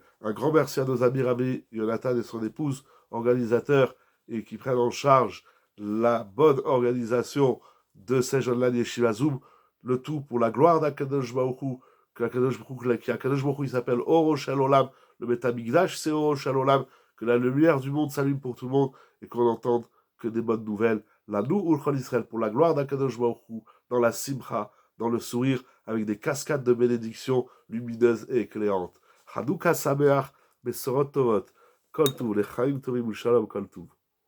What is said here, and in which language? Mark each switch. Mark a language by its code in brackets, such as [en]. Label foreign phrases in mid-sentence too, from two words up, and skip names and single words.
[fr] Un grand merci à nos amis Rabbi Yonatan et son épouse, organisateurs et qui prennent en charge la bonne organisation de ces jeunes-là Yeshiva Zoom, le tout pour la gloire d' [he] הקדוש ברוך הוא, [fr] que [he] הקדוש ברוך הוא [fr] il s'appelle [he] אורו של עולם, [fr] le Betamikdash c'est [he] אורו של עולם, [fr] que la lumière du monde s'allume pour tout le monde et qu'on entende que des bonnes nouvelles. [he] לנו ולכל ישראל [fr] pour la gloire d' [he] הקדוש ברוך הוא, [fr] dans la simcha, dans le sourire, avec des cascades de bénédictions lumineuses et éclairantes. [he] חנוכה שמח, בשורות טובות, כל טוב, לחיים טובים שלום כל טוב, Lechaim Tovim Shalom Kol Tuv.